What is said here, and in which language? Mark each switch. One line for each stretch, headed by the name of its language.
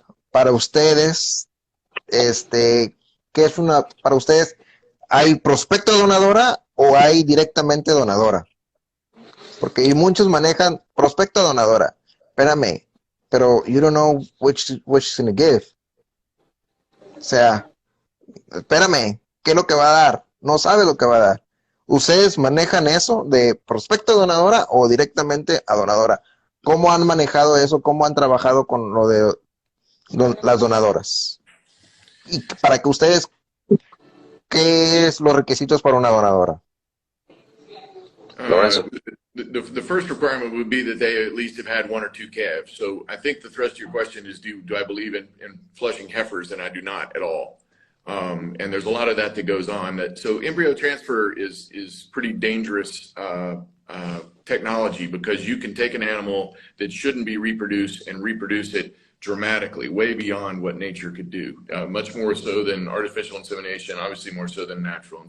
Spanish: Para ustedes, ¿qué es para ustedes, hay prospecto donadora o hay directamente donadora? Porque muchos manejan prospecto donadora. Espérame, pero
English: you don't know which is gonna give.
Spanish: O sea, espérame, ¿qué es lo que va a dar? No sabe lo que va a dar. ¿Ustedes manejan eso de prospecto a donadora o directamente a donadora? ¿Cómo han manejado eso? ¿Cómo han trabajado con lo de las donadoras? Y para que ustedes, ¿qué es los requisitos para una donadora? Uh, Lorenzo.
English: the first requirement would be that they at least have had one or two calves. So I think the thrust of your question is, do I believe in flushing heifers? And I do not at all. And there's a lot of that goes on. So embryo transfer is pretty dangerous technology, because you can take an animal that shouldn't be reproduced and reproduce it dramatically, way beyond what nature could do, much more so than artificial insemination, obviously more so than natural.